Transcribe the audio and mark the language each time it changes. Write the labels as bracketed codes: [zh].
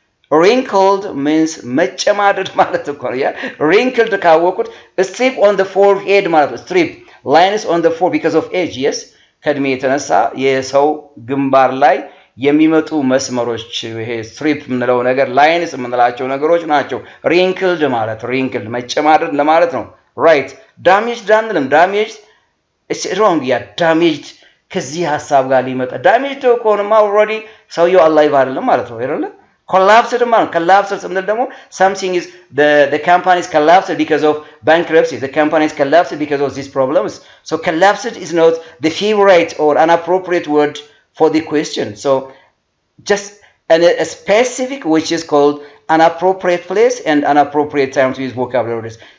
[en] wrinkled means [am] መጨማደድ ማለት እኮ ነው። [en] ያ wrinkled ካወቁት strip on the forehead ማለት ነው። strip lines on the forehead because of age. [am] yes ከእድሜ የተነሳ የሰው ግንባር ላይ የሚመጡ መስመሮች ይሄ ስትሪፕ የምንለው ነገር ላይንስ የምንላቸው ነገሮች ናቸው። wrinkled ማለት wrinkled መጨማደድ ለማለት ነው። right damaged አንልም። [en] damaged it's wrong. [am] ያ damaged ከዚህ ሐሳብ ጋር ሊመጣ damaged ከሆነማ already ሰውየው alive አይደለም ማለት ነው አይደለ? [en] collapsed ማለት collapsed ስንል ደግሞ something is the company is collapsed because of bankruptcy. the company is collapsed because of these problems. so collapsed is not the favorite or an appropriate word for the question. so just a specific which is called an appropriate place and an appropriate time to use vocabularies.